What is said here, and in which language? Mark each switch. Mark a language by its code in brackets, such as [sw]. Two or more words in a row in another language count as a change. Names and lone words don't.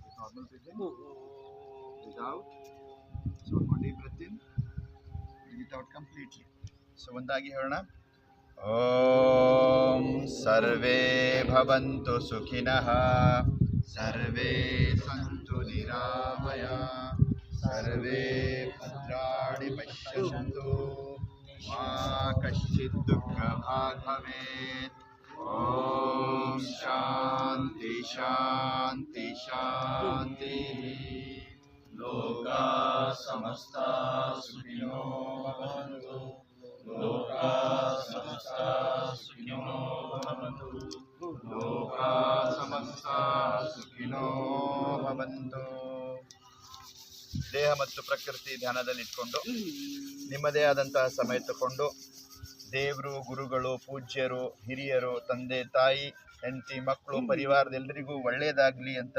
[en] Normal breathing. Breathe out. So one more deep breath in. Breathe it out completely. [kn] So ಒಂದಾಗಿ ಹೇಳೋಣ. [sa] ಓಂ ಸರ್ವೇ ಭವಂತು ಸುಖಿನಃ ಸರ್ವೇ ಸಂತು ನಿರಾಮಯ ಸರ್ವೇ ಭದ್ರಾಣಿ ಪಶ್ಯಂತು ಮಾ ಕಶ್ಚಿತ್ ದುಃಖಭಾಗ್ ಭವೇತ್. ಓಂ ಶಾಂತಿ ಶಾಂತಿ ಶಾಂತಿ. ಲೋಕಾ ಸಮಸ್ತಾ ಸುಖಿನೋ ಭವಂತು. ಲೋಕಾ ಸಮಸ್ತಾ ಸುಖಿನೋ ಭವಂತು. ಲೋಕಾ ಸಮಸ್ತಾ ಸುಖಿನೋ ಭವಂತು. [kn] ದೇಹ ಮತ್ತು ಪ್ರಕೃತಿ ಧ್ಯಾನದಲ್ಲಿಟ್ಕೊಂಡು ನಿಮ್ಮದೇ ಆದಂತಹ ಸಮಯ ತಗೊಂಡು ದೇವರು, ಗುರುಗಳು, ಪೂಜ್ಯರು, ಹಿರಿಯರು, ತಂದೆ ತಾಯಿ, ಹೆಂಡತಿ, ಮಕ್ಕಳು, ಪರಿವಾರದೆಲ್ಲರಿಗೂ ಒಳ್ಳೆಯದಾಗಲಿ ಅಂತ